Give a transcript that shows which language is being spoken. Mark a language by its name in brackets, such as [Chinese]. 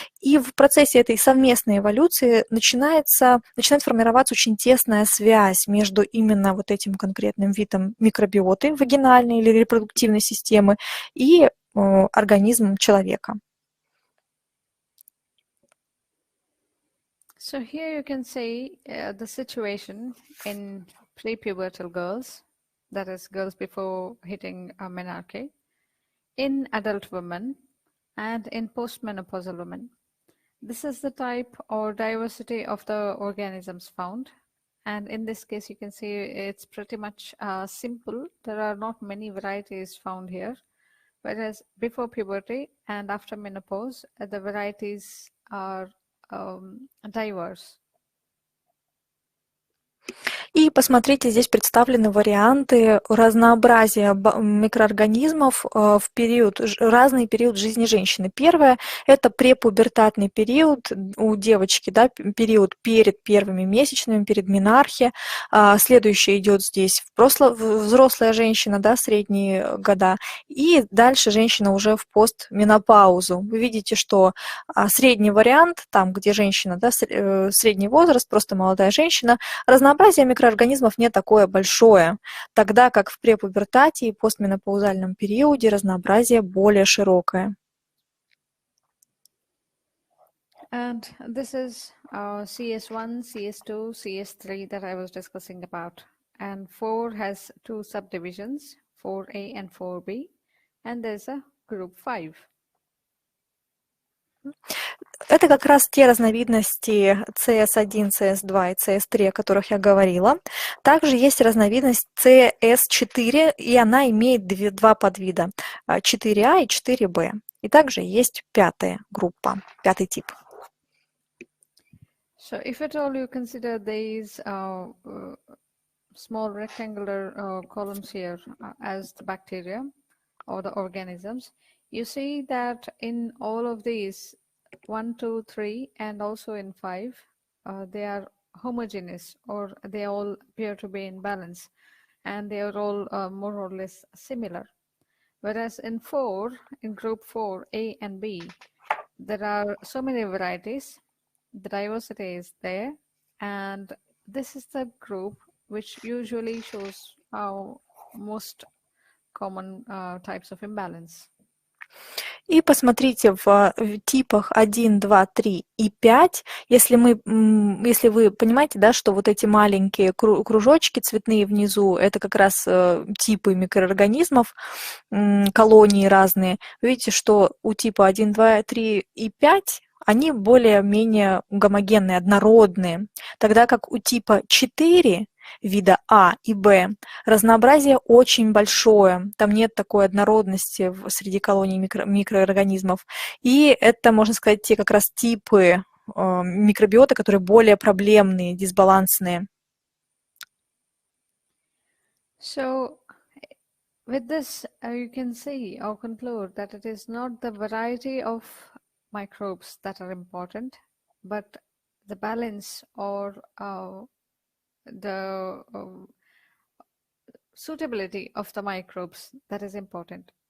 [Russian] И в процессе этой совместной эволюции начинает формироваться очень тесная связь между именно вот этим конкретным видом микробиоты, вагинальной или репродуктивной системы, и организмом человека. [English] So here you can see the situation in prepubertal girls, that is girls before hitting menarche, in adult women, and in postmenopausal women. This is the type or diversity of the organisms found. And in this case, you can see it's pretty much simple. There are not many varieties found here. Whereas before puberty and after menopause, the varieties are diverse. [Russian] И посмотрите, здесь представлены варианты разнообразия микроорганизмов в разный период жизни женщины. Первое – это препубертатный период у девочки, да, период перед первыми месячными, перед менархе. Следующее идет здесь взрослая женщина, да, средние года. И дальше женщина уже в постменопаузу. Вы видите, что средний вариант, там, где женщина, да, средний возраст, просто молодая женщина, разнообразие микроорганизмов не такое большое, тогда как в препубертате и постменопаузальном периоде разнообразие более широкое. [English] And this is CS1, CS2, CS3 that I was discussing about. And 4 has 2 subdivisions, 4A and 4B, and there's a group 5. [Russian] Это как раз те разновидности CS1, CS2 и CS3, о которых я говорила. Также есть разновидность CS4, и она имеет два подвида, 4А и 4Б. И также есть пятая группа, пятый тип. [English] So if at all you consider these small rectangular columns here as the bacteria or the organisms, you see that in all of these, 1, 2, 3, and also in 5, they are homogeneous, or they all appear to be in balance, and they are all more or less similar. Whereas in 4, in group 4, A and B, there are so many varieties, the diversity is there, and this is the group which usually shows most common types of imbalance. [Russian] И посмотрите в типах 1, 2, 3 и 5, если вы понимаете, да, что вот эти маленькие кружочки цветные внизу, это как раз типы микроорганизмов, колонии разные. Вы видите, что у типа 1, 2, 3 и 5 они более-менее гомогенные, однородные, тогда как у типа 4 вида А и Б разнообразие очень большое, там нет такой однородности среди колоний микроорганизмов, и это, можно сказать, те как раз типы микробиота, которые более проблемные, дисбалансные. [English] So, with this, you can see or conclude that it is not the variety of microbes that are important, but the balance or the suitability of the microbes that is important.